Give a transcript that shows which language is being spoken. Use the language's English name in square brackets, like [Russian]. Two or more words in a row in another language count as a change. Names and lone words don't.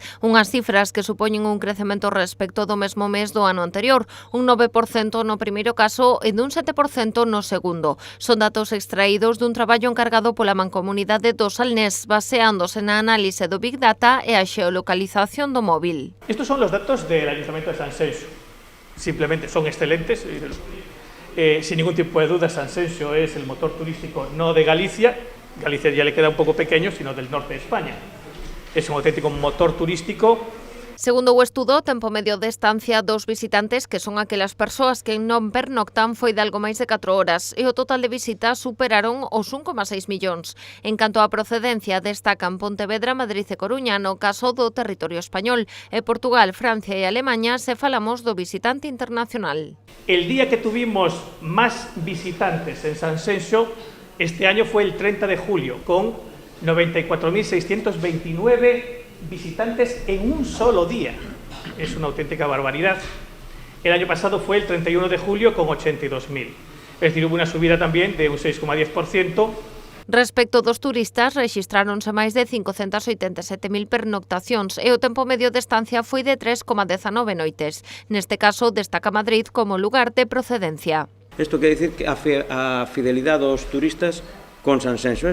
[Galician] Unhas cifras que supoñen un crecemento respecto do mesmo mes do ano anterior, un 9% no primeiro caso e dun 7% no segundo. Son datos extraídos dun traballo encargado pola Mancomunidade do Salnés, baseándose na análise do Big Data e a xeolocalización do móvil. [Spanish] Estos son los datos del Ayuntamiento de Sanxenxo. Simplemente son excelentes. Sin ningún tipo de duda, Sanxenxo es el motor turístico no de Galicia. Galicia ya le queda un poco pequeño, sino del norte de España. Es un auténtico motor turístico. [Galician] Segundo o estudo, o tempo medio de estancia dos visitantes, que son aquelas persoas que non pernoctan, foi de algo máis de 4 horas e o total de visitas superaron os 1,6 millóns. En canto á procedencia, destacan Pontevedra, Madrid e Coruña no caso do territorio español e Portugal, Francia e Alemaña se falamos do visitante internacional. [Spanish] El día que tuvimos más visitantes en Sanxenxo este año fue el 30 de julio, con 94.629 visitantes en un solo día. Es una auténtica barbaridad. El año pasado fue el 31 de julio con 82.000. Es decir, hubo una subida también de un 6,10%. [Galician] Respecto dos turistas, rexistráronse máis de 587.000 pernoctacións e o tempo medio de estancia foi de 3,19 noites. Neste caso, destaca Madrid como lugar de procedencia. Isto quer dicir que a fidelidade dos turistas con Sanxenxo.